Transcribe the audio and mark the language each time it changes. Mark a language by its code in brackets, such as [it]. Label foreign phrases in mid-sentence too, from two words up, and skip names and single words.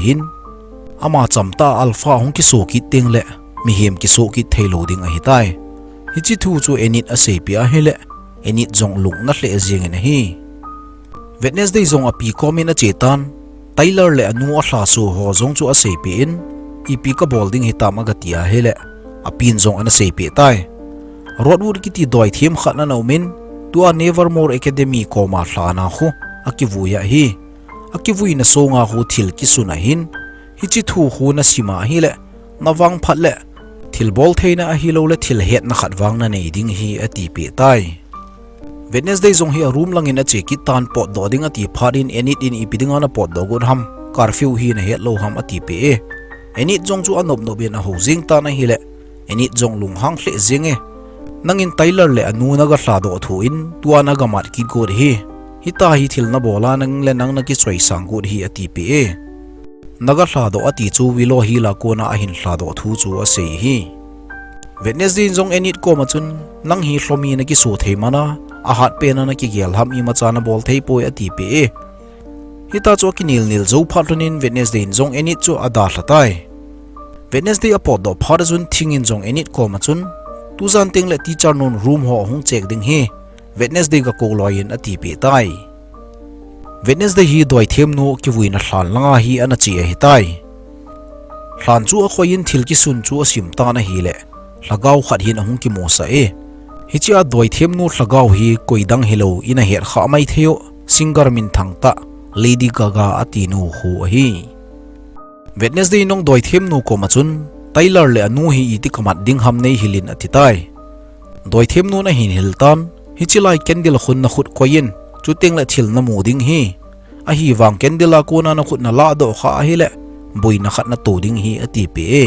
[tcz] hin ama chamta alpha hong kisoh ki ting le mi hem kisoh ki thailo ding a hi tai hi chi thu chu enit a sepia hi le enit jong lung na hle jing in hi Wednesday zong api komin a chetan Tyler le anu a hla su ho zong chu a sepi in ipi ka bolding hitam agatia hele apin zong ana sepi tai Rodwood kiti doi thim khatna naumin tua Nevermore Academy ko ma hla na khu akivuya hi akivui na songa hu thil kisuna hin hichi thu hu na sima hi le nawang phat le thil bol theina a hi lo le thil het na khatwang na nei ding hi ati pe tai Wednesday zong hi room lang in a cheki tan pot do ding ati pharin enit in ipidinga na pot do gun ham curfew hi na het lo ham ati pe e enit zong chu anop no be na ho jing ta na hi le enit zong lung hang hle jing e nangin Tyler le anu na ga hla do thu in tua na ga mat ki god hi hita hi thil na bola nang le nang na ki choi sang god hi ati pe e naga hla do ati chu wilo hi la ko na a hin hla do thu chu a sei hi Wednesday zong enit ko ma chun nang hi Lhomi na kisoh theimana a hat pe na ki gel ham i macha na bol thei poi ati pe e hita chu ki nil zo phatlunin Wednesday zong enit chu ada hlatai Wednesday a pot do phar jun thingin zong enit ko ma chun tu zan ting le teacher non room ho hung check ding hi Wednesday ga ko loin ati pe tai Wednesday hi doi them no ki vuina hlan langa hi ana chi hi tai hlan chu a khoin thil ki sun chu sim ta na hi le lagaw khat hin hung ki mo sa e hichia doi them nu hlagaw hi koidang hilo ina her kha mai theo singer min thangta Lady Gaga ati nu hu hi Wednesday nong doi them nu ko machun Tyler le anu hi iti kamat ding ham nei hilin ati tai doi them nu na hin hiltan hichilai candle khun na khut koyin chuting la thil na mu ding hi a hi wang candle ko na khut na la do kha hi le boina khat na to ding hi ati pe